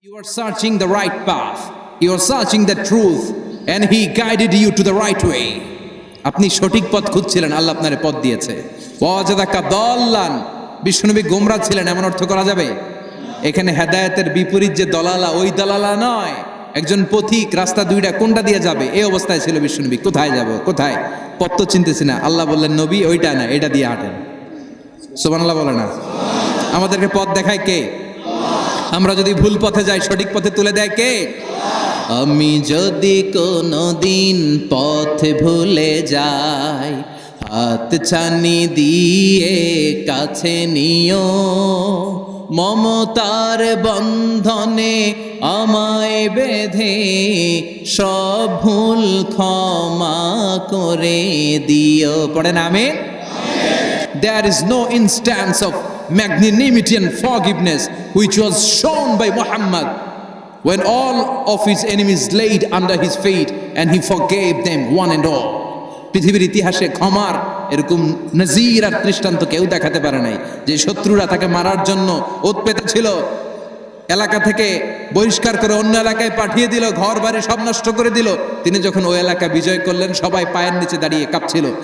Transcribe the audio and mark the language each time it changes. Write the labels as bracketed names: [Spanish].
[English] You are searching the right path. You are searching the truth, and He guided you to the right way. [Bangla] আপনি সঠিক পথ খুঁজছিলেন, আল্লাহ আপনারে পথ দিয়েছে। ওয়াজাদাকা দাল্লান, বিশ্বনবী গোমরা ছিলেন এমন অর্থ করা যাবে? এখানে হেদায়েতের বিপরীত যে দলালা, ওই দলালা নয়। একজন পথিক, রাস্তা দুইটা কোনটা দিয়ে যাবে এই অবস্থায় ছিল বিশ্বনবী। কোথায় যাব, কোথায়, পথ তো চিনতেছি না। আল্লাহ বললেন, নবী ওইটা না, এটা দিয়ে হাঁটেন। সুবহানাল্লাহ বলে না? আমাদেরকে পথ দেখায় কে? আমরা যদি ভুল পথে যাই, সঠিক পথে তুলে দেয় কে? আমি যদি কোনো দিন পথ ভুলে যাই, হাত ছানি দিয়ে কাছে নিও, মমতার বন্ধনে আমায় বেঁধে সব ভুল ক্ষমা করে দিও। পড়েন আমিন। [English] There is no instance of magnanimity and forgiveness which was shown by Muhammad when all of his enemies laid under his feet and he forgave them one and all. [Bangla] পৃথিবীর ইতিহাসে ক্ষমার এরকম নজির আর দৃষ্টান্ত কেউ দেখাতে পারে নাই। যে শত্রুরা তাকে মারার জন্য ওত পেতে ছিল, এলাকা থেকে বহিষ্কার করে অন্য এলাকায় পাঠিয়ে দিল, ঘর বাড়ি সব নষ্ট করে দিল, তিনি যখন ওই এলাকা বিজয় করলেন, সবাই পায়ের নিচে দাঁড়িয়ে কাঁপছিল।